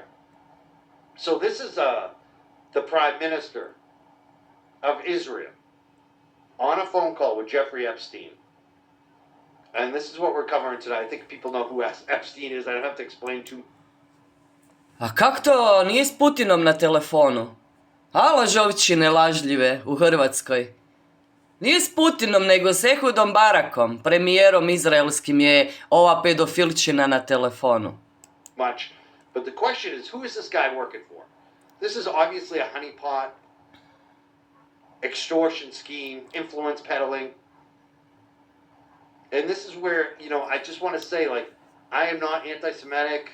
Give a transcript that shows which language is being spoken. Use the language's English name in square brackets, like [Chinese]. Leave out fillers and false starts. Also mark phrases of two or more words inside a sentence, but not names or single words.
[English] So this is the Prime Minister of Israel on a phone call with Jeffrey Epstein. And this is what we're covering tonight. I think people know who Epstein is. I don't have to explain to. [Croatian] A kak to nije s Putinom na telefonu? A lažovčine lažljive u Hrvatskoj? Nije s Putinom, nego s Ehudom Barakom, premijerom izraelskim je ova pedofilčina na telefonu. [English] Much. But the question is, who is this guy working for? This is obviously a honeypot, extortion scheme, influence peddling. And this is where, I just want to say, I am not anti-Semitic.